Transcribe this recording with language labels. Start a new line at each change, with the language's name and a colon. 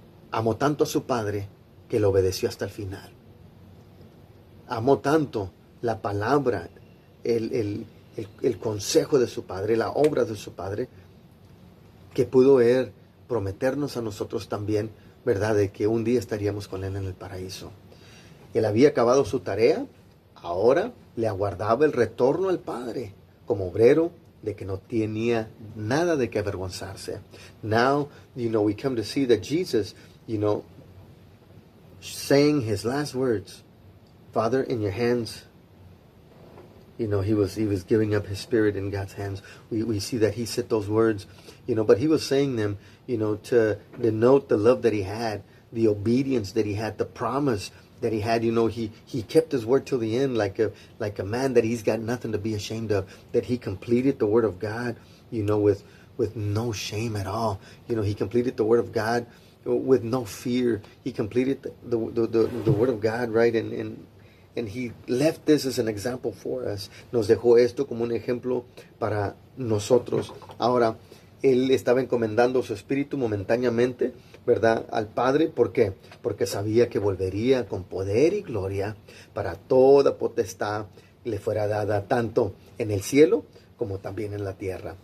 Spanish: Amó tanto a su Padre que lo obedeció hasta el final. Amó tanto la palabra, el consejo de su Padre, la obra de su Padre, que pudo prometernos a nosotros también ¿verdad? De que un día estaríamos con Él en el paraíso. Él había acabado su tarea, ahora le aguardaba el retorno al Padre como obrero de que no tenía nada de que avergonzarse.
English: Now, we come to see that Jesus, saying his last words, Father, in your hands, he was giving up his spirit in God's hands. We see that he said those words, but he was saying them, to denote the love that he had, the obedience that he had, the promise that he had. He kept his word till the end, like a man that he's got nothing to be ashamed of, that he completed the word of God, with no shame at all. He completed the word of God with no fear. He completed the word of God, right? And he left this as an example for us.
Spanish: Nos dejó esto como un ejemplo para nosotros. Ahora, él estaba encomendando su espíritu momentáneamente, ¿verdad?, al Padre. ¿Por qué? Porque sabía que volvería con poder y gloria para toda potestad le fuera dada tanto en el cielo como también en la tierra.